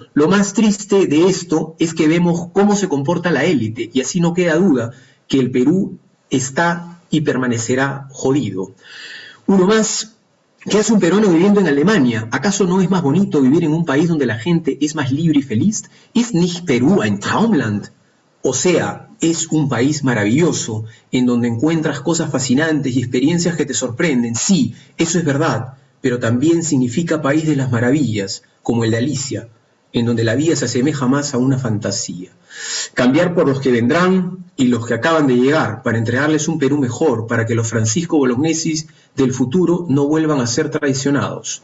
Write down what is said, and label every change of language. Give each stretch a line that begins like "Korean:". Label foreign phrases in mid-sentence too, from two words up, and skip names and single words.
Spanish: Lo más triste de esto es que vemos cómo se comporta la élite y así no queda duda que el Perú está y permanecerá jodido. Uno más. ¿Qué hace un peruano viviendo en Alemania? ¿Acaso no es más bonito vivir en un país donde la gente es más libre y feliz?
German: ¿Ist nicht Perú ein Traumland?
Spanish: O sea, es un país maravilloso, en donde encuentras cosas fascinantes y experiencias que te sorprenden. Sí, eso es verdad, pero también significa país de las maravillas, como el de Alicia, en donde la vida se asemeja más a una fantasía. Cambiar por los que vendrán y los que acaban de llegar, para entregarles un Perú mejor, para que los Francisco Bolognesis del futuro no vuelvan a ser traicionados.